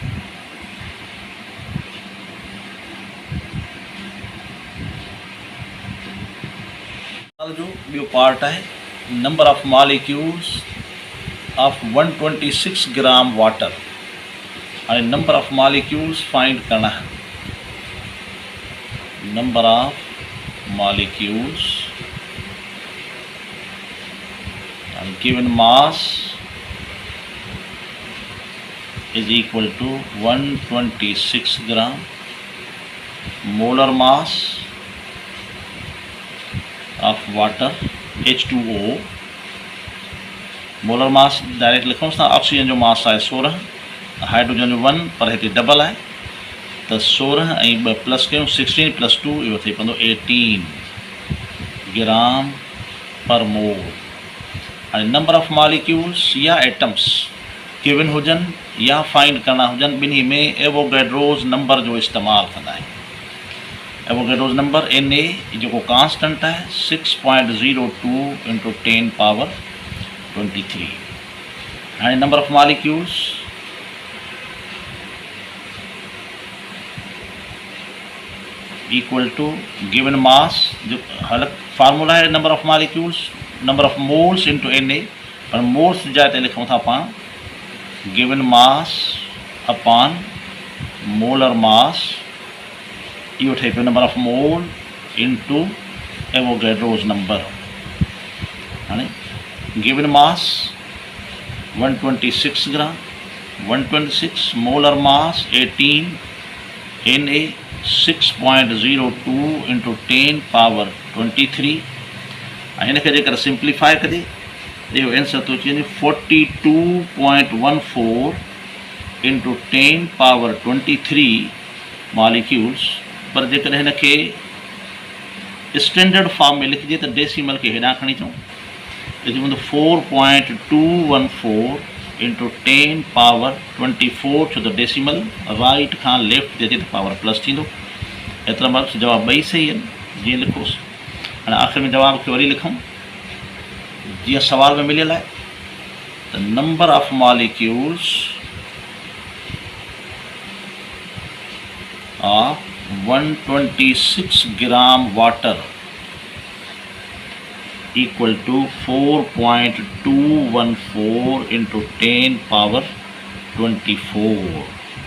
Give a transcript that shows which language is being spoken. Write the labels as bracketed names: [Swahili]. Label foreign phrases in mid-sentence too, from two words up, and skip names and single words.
[Sindhi] जो ॿियो पार्ट आहे [English] number of molecules of 126 gram water हाणे number of molecules find [Hindi] करना है [English] number of molecules given mass is equal to 126 gram molar mass of water H2O molar mass direct [Sindhi] लिखूं था ऑक्सीजन जो मास आहे 16 हाइड्रोजन जो 1 पर हिते डबल आहे त 16 ऐं 2 प्लस कयूं 16 + 2 इहो थी पवंदो 18 [English] gram per mole. [Sindhi] हाणे [English] number of molecules [Sindhi] या [English] atoms given [Sindhi] हुजनि या फाइंड करणा हुजनि ॿिन्ही में एवोगैड्रोस नंबर जो इस्तेमालु कंदा आहियूं। एवोगैड्रोस नंबर Na जेको कांस्टेंट आहे 6.02 [English] into 10 power 23. हाणे number of molecules equal to given mass [Sindhi] जो अलॻि फार्मूला आहे [English] number of molecules number of moles into Na [Sindhi] पर मोल्स जी जाइ ते लिखूं था पाण [English] given mass upon molar mass [Sindhi] इहो ठहे पियो [English] number of mole into Avogadro's number. हाणे given mass 126 gram 126 molar mass 18 Na 6.02 into 10 power 23 [Sindhi] ऐं हिन खे जेकर सिंप्लीफाई कजे इहो आंसर थो अची वञे [English] 42.14 into 10 power 23 मॉलिक्यूल्स। [Sindhi] पर जेकर हिन खे [English] standard form [Sindhi] में लिखिजे त डेसिमल खे हेॾां खणी अचूं त 4.214 [English] into 10 power 24 [Sindhi] छो त डेसिमल राइट खां लेफ्ट ते अचे त [English] power plus [Sindhi] थींदो। एतिरा मार्क्स जवाब ॿई सही आहिनि जीअं लिखोसि। हाणे आख़िर में जवाब खे वरी लिखूं जीअं सवाल में मिलियल आहे त [English] number of molecules of 126 gram water equal to 4.214 into 10 power 24